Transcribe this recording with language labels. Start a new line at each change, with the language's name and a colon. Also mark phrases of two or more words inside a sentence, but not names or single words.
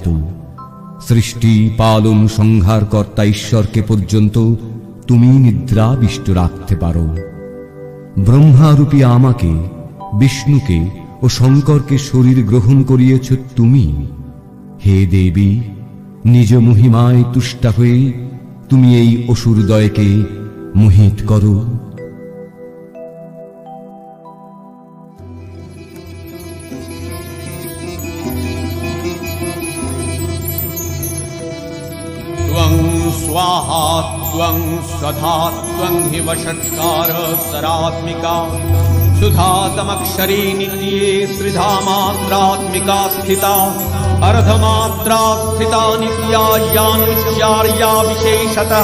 Bangla: সৃষ্টি পালন সংহার কর্তা ঈশ্বরকে পর্যন্ত তুমি নিদ্রাবিষ্ট রাখতে পারো। ব্রহ্মারূপী আমাকে, বিষ্ণুকে ও শঙ্করকে শরীর গ্রহণ করিয়েছ তুমি। হে দেবী, নিজ মহিমায় তুষ্টা হয়ে তুমি এই অসুরদয়কে মোহিত করো।
Sanskrit: स्वाहा त्वं स्वधा त्वं हि वषट्कार सरात्मिका, सुधातमक्षरी नित्ये त्रिधा मात्रात्मिका स्थिता, अर्धमात्रा स्थिता नित्या यानुच्चार्या विशेषतः।